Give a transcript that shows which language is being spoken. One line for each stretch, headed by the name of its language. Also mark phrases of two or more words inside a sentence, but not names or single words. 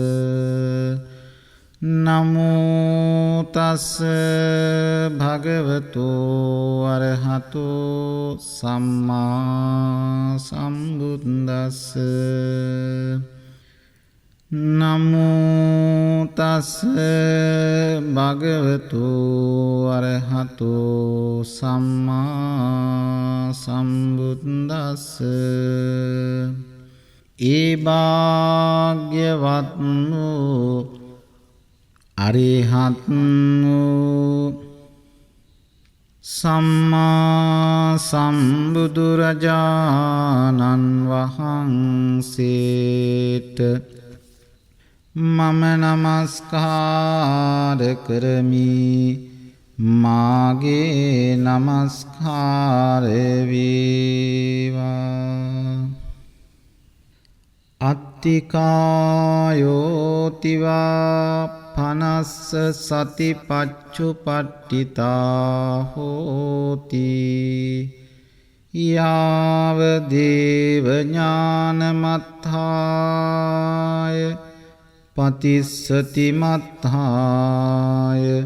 Pali: නමෝ තස්ස භගවතු අරහතෝ සම්මා සම්බුද්දස්ස නමෝ තස් භගවතු අරහතෝ සම්මා සම්බුද්දස්ස
Sinhala: ඒ භාග්‍යවත් වූ අරිහත් වූ සම්මා සම්බුදුරජාණන් වහන්සේට මම නමස්කාර කරමි. මාගේ නමස්කාර වේවා.
Pali: අත්තිකායෝතිවා පනස්ස සතිපච්චුපට්ඨිතා හෝති යාව දේව ඥානමත්ථාය පතිස්සති මත්ථාය